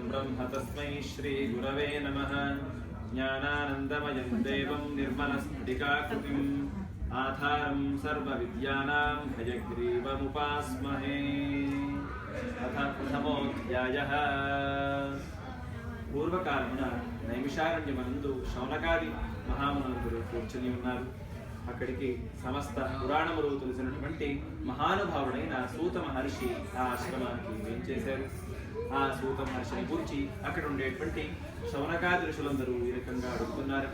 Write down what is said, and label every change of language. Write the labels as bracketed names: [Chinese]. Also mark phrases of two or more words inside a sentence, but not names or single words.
[Sanskrit] ब्रह्म तस्मै श्री गुरवे नमः ज्ञानानन्दमयं देवं निर्मलस्फटिकाकृतिम् आधारं सर्वविद्यानां हयग्रीवमुपास्महे अथ प्रथमोऽध्यायः [Telugu] పూర్వకాలమున నైమిషారణ్యమందు శౌనకాది మహామునులు కూర్చుని ఉన్నారు. అక్కడికి సమస్త పురాణములు తెలిసినటువంటి మహానుభావుడైన సూత మహర్షి ఆ ఆశ్రమానికి ఏం చేశారు. ఆ సూత మహర్షిని గురించి అక్కడ ఉండేటువంటి శౌనకాది ఋషులందరూ ఈ రకంగా అడుగుతున్నారట.